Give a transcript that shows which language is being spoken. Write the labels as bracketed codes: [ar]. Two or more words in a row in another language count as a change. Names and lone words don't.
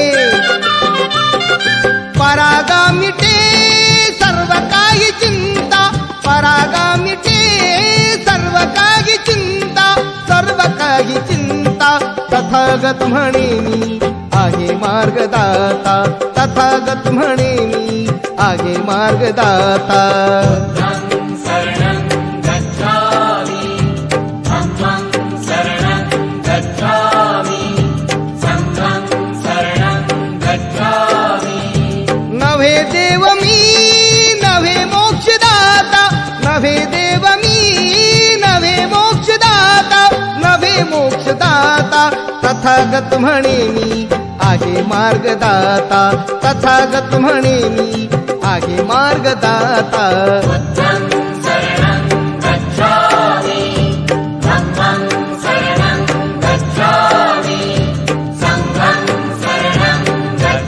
[mr] परागा मिटे सर्व काही चिंता, परागा मिटे सर्व काही चिंता, सर्व काही चिंता. तथागत म्हणे मी आहे मार्गदाता, तथागत म्हणे मी आहे मार्गदाता. [pi] बुद्धं शरणं गच्छामि, धम्मं शरणं गच्छामि, संघं शरणं गच्छामि. [mr] नव्हे देव मी नव्हे मोक्षदाता, नव्हे देव मी नव्हे मोक्षदाता, नव्हे मोक्षदाता. तथागत म्हणे मी आहे मार्गदाता, तथागत म्हणे मी आहे मार्गदाता. [pi] बुद्धं शरणं गच्छामि, धम्मं शरणं गच्छामि, संघं शरणं